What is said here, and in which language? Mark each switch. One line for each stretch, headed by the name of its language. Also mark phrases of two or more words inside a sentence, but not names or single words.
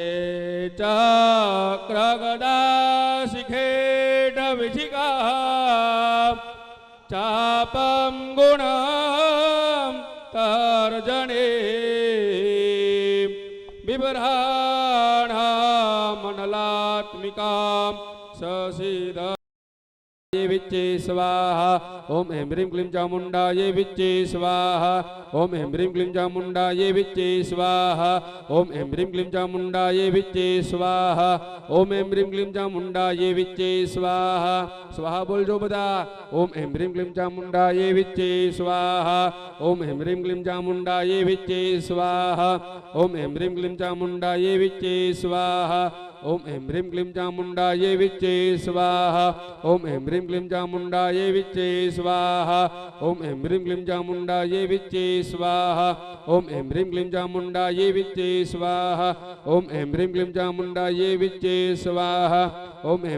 Sanskrit: चक्रगदाशिखेटविशिखा चापं गुणं तर्जने बिभ्राणां मण्डलात्मिकां ससीद विच्चे स्वाहा ओम ऐं ह्रीं क्लीं चामुण्डायै विच्चे स्वाहा ओम ऐं ह्रीं क्लीं चामुण्डायै विच्चे स्वाहा ओम ऐं ह्रीं क्लीं चामुण्डायै विच्चे स्वाहा ओम ऐं ह्रीं क्लीं चामुण्डायै विच्चे स्वाहा स्वाहा बोल जो बता ओम ऐं ह्रीं क्लीं चामुण्डायै विच्चे स्वाहा ओम ऐं ह्रीं क्लीं चामुण्डायै विच्चे स्वाहा ओम ऐं ह्रीं क्लीं चामुण्डायै विच्चे स्वाहा ओम ऐं ह्रीं क्लीं चामुण्डायै विच्चे स्वाहा ओम ऐं ह्रीं क्लीं चामुण्डायै विच्चे स्वाहा ओम ऐं ह्रीं क्लीं चामुण्डायै विच्चे स्वाहा ओम ऐं ह्रीं क्लीं चामुण्डायै विच्चे स्वाहा ओम ऐं ह्रीं क्लीं चामुण्डायै विच्चे स्वाहा ओम ऐं